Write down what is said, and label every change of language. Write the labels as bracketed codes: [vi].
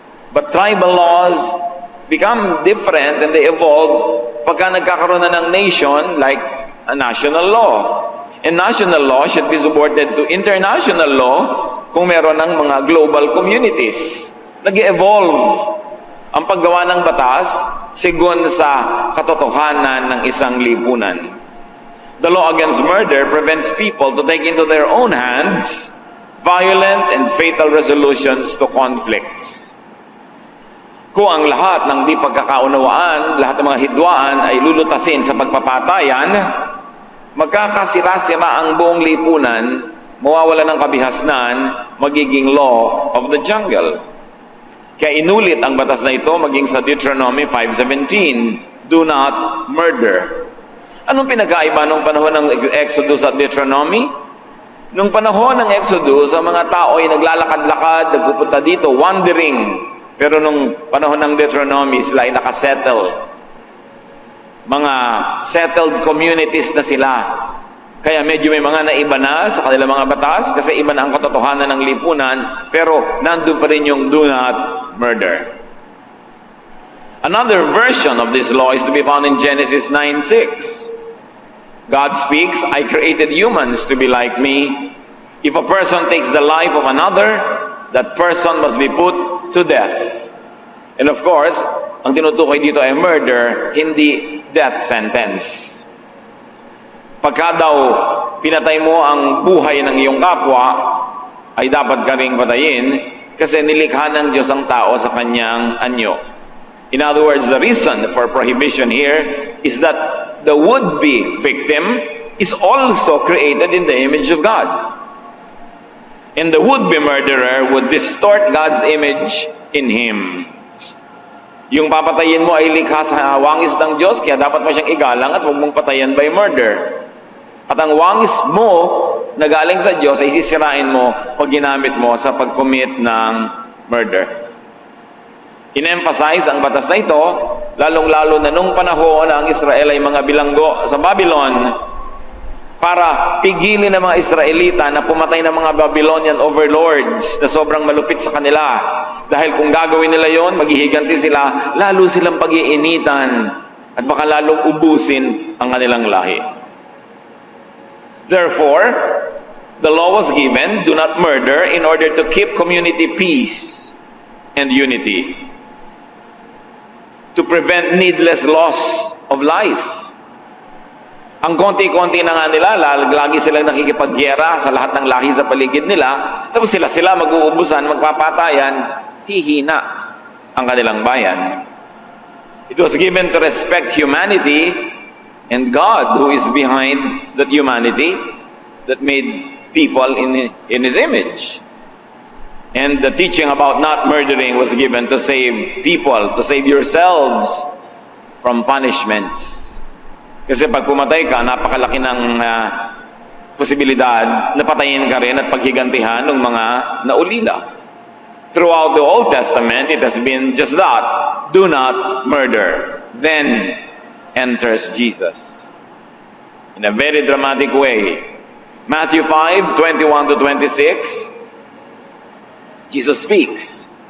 [en] But tribal laws become different and they evolve [tl] pagka nagkakaroon na ng nation [en] like a national law. And national law should be subordinated to international law [tl] kung meron ng mga global communities. Nag-evolve ang paggawa ng batas sigon sa katotohanan ng isang lipunan. [en] The law against murder prevents people to take into their own hands violent and fatal resolutions to conflicts. [tl] Kung ang lahat ng di pagkakaunawaan, lahat ng mga hidwaan ay lulutasin sa pagpapatayan, magkakasira-sira ang buong lipunan, mawawala ng kabihasnan, magiging [en] law of the jungle. [tl] Kaya inulit ang batas na ito maging sa Deuteronomy 5:17, [en] do not murder. [tl] Anong pinagkaiba nung panahon ng Exodus at Deuteronomy? Nung panahon ng Exodus, ang mga tao ay naglalakad-lakad, nagpupunta dito, wandering. Pero nung panahon ng Deuteronomy, sila ay nakasettle. Mga [en] settled communities [tl] na sila. Kaya medyo may mga naiba na sa kanilang mga batas kasi iba na ang katotohanan ng lipunan, pero nandun pa rin yung [en] do not murder. Another version of this law is to be found in Genesis 9:6. God speaks, I created humans to be like me. If a person takes the life of another, that person must be put to death. And of course, [tl] ang tinutukoy dito ay murder, hindi [en] death sentence. [tl] Pagka daw pinatay mo ang buhay ng iyong kapwa, ay dapat ka ring patayin kasi nilikha ng Diyos ang tao sa kanyang anyo. [en] In other words, the reason for prohibition here is that the would-be victim is also created in the image of God. And the would-be murderer would distort God's image in him. [tl] Yung papatayin mo ay likha sa wangis ng Diyos, kaya dapat mo siyang igalang at huwag mong patayan [en] by murder. [tl] At ang wangis mo na galing sa Diyos ay sisirain mo o ginamit mo sa pag-commit ng murder. In-emphasize ang batas na ito, lalong-lalo na nung panahon na ang Israel ay mga bilanggo sa Babylon, para pigilin ng mga Israelita na pumatay ng mga [en] Babylonian overlords [tl] na sobrang malupit sa kanila. Dahil kung gagawin nila yon, maghihiganti sila, lalo silang pag-iinitan at baka lalong ubusin ang kanilang lahi. [en] Therefore, the law was given, do not murder, in order to keep community peace and unity, to prevent needless loss of life. [tl] Ang konti-konti na nga nila, lagi silang nakikipagyera sa lahat ng lahi sa paligid nila, tapos sila mag-uubusan, magpapatayan, hihina ang kanilang bayan. [en] It was given to respect humanity and God who is behind that humanity that made people in His image. And the teaching about not murdering was given to save people, to save yourselves from punishments. [tl] Kasi pag pumatay ka, napakalaki ng posibilidad na patayin ka rin at paghigantihan ng mga naulila. [en] Throughout the Old Testament, it has been just that. Do not murder. Then enters Jesus in a very dramatic way. Matthew 5:21 to 26, Jesus speaks.